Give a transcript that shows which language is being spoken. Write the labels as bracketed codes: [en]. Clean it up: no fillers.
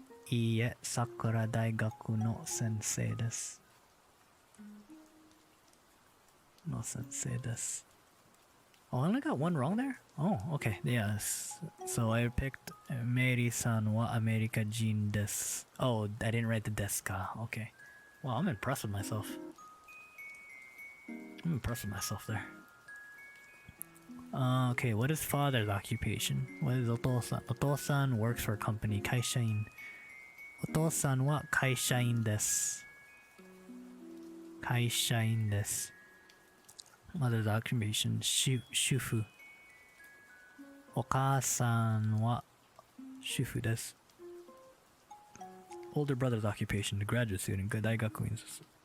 [ja] いいえ、桜大学の先生です。の先生です。 [en] Oh, I only got one wrong there? Oh, okay. Yes. So I picked [ja] Mary-san はアメリカ人です。 [en] Oh, I didn't write the ですか. Okay. Wow, I'm impressed with myself. I'm impressed with myself there. Okay, what is father's occupation? What is お父さん? お父さん works for a company. [ja] 会社員。お父さんは会社員です。会社員です。 [en] Mother's occupation 主婦。 [ja] お母さんは主婦です。 [en] Older brother's occupation the graduate student [ja] 大学院です。